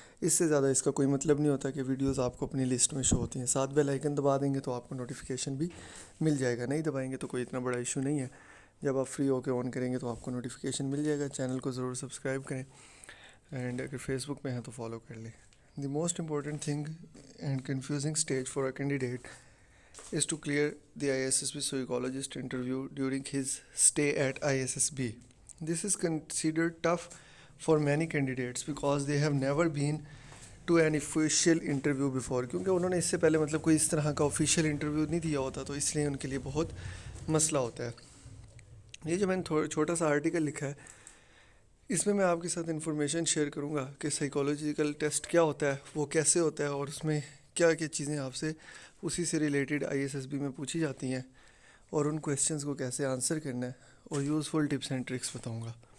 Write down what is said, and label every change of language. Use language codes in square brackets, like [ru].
[ur] اس سے زیادہ اس کا کوئی مطلب نہیں ہوتا کہ ویڈیوز آپ کو اپنی لسٹ میں شو ہوتی ہیں. ساتھ بیل آئیکن دبا دیں گے تو آپ کو نوٹیفیکیشن بھی مل جائے گا. نہیں دبائیں گے تو کوئی اتنا بڑا ایشو نہیں ہے. جب آپ فری ہو کے آن کریں گے تو آپ کو نوٹیفیکیشن مل جائے گا. چینل کو ضرور سبسکرائب کریں, اینڈ اگر فیس بک میں ہیں تو فالو کر لیں. [en] The most important thing and confusing stage for a candidate is to clear the ISSB psychologist interview during his stay at ISSB. This is considered tough for many candidates because they have never been to an official interview before. [ur] کیونکہ انہوں نے اس سے پہلے کوئی اس طرح کا official interview نہیں دیا ہوتا, تو اس لیے ان کے لیے بہت مسئلہ ہوتا ہے. یہ جو میں نے چھوٹا سا آرٹیکل لکھا ہے, اس میں آپ کے ساتھ انفارمیشن شیئر کروں گا کہ سائیکولوجیکل ٹیسٹ کیا ہوتا ہے, وہ کیسے ہوتا ہے, اور اس میں کیا کیا چیزیں آپ سے اسی سے ریلیٹڈ ISSB میں پوچھی جاتی ہیں, اور ان کویسچنز کو کیسے آنسر کرنا ہے, اور یوزفل ٹپس اینڈ ٹرکس بتاؤں گا.